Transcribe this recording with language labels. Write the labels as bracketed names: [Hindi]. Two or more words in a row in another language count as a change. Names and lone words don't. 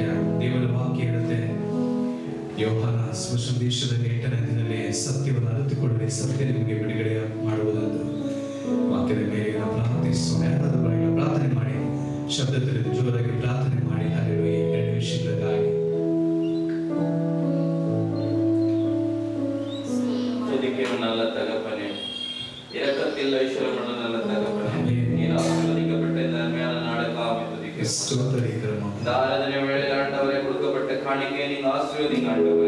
[Kannada] ದೇವರ ವಾಕ್ಯ ಇರುತ್ತೆ, ಯೋಹಾನ ಸುಸಂದೇಶದಲ್ಲಿ 8ನೇ ದಿನದಲ್ಲಿ ಸತ್ಯವನ್ನು ಅರಿತುಕೊಳ್ಳಿ, ಸತ್ಯ ನಿಮಗೆ ಬಿಡುಗಡೆ ಮಾಡುವುದೆಂದು ವಾಕ್ಯದ ಮೇಲೆ ನಾವು ಪ್ರಾರ್ಥಿಸೋಣ. ಯಾರಾದರೂ ಪ್ರಾರ್ಥನೆ ಮಾಡಿ, ಶಬ್ದ ತಿಳಿದು ಜೋರಾಗಿ ಪ್ರಾರ್ಥನೆ ಮಾಡಿ. ಹಲ್ಲೆಲೂಯ. 2 ವಿಷಯಗಳಿಗಾಗಿ [Tamil] நல்ல தகப்பனே, இரக்கத்தில் ஐஸ்வர்யமுள்ள நல்ல தகப்பனே, நீர் ஆசீர்வதிக்கப்பட்ட இந்த அருமையான நாளுக்காக துதிக்கிறோம். இந்த ஆராதனை வேளையில் ஆண்டவரே கொடுக்கப்பட்ட காணிக்கையை நீங்க ஆசீர்வதிங்க ஆண்டவரே.